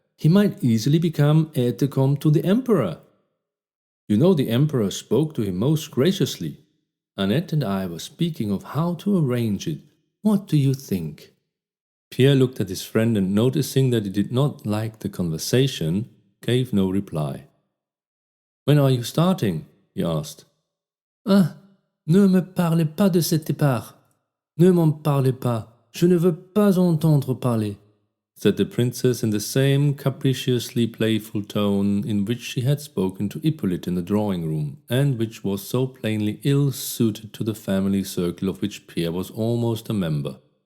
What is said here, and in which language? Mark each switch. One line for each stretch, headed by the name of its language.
English: He might easily become aide-de-camp to the emperor. You know the emperor spoke to him most graciously. Annette and I were speaking of how to arrange it. What do you think?" Pierre looked at his friend and, noticing that he did not like the conversation, gave no reply. "When are you starting?" he asked.
French: "Ah, ne me parlez pas de cet départ. Ne m'en parlez pas. Je ne veux pas entendre parler,"
English: said the princess in the same capriciously playful tone in which she had spoken to Hippolyte in the drawing-room, and which was so plainly ill-suited to the family circle of which Pierre was almost a member.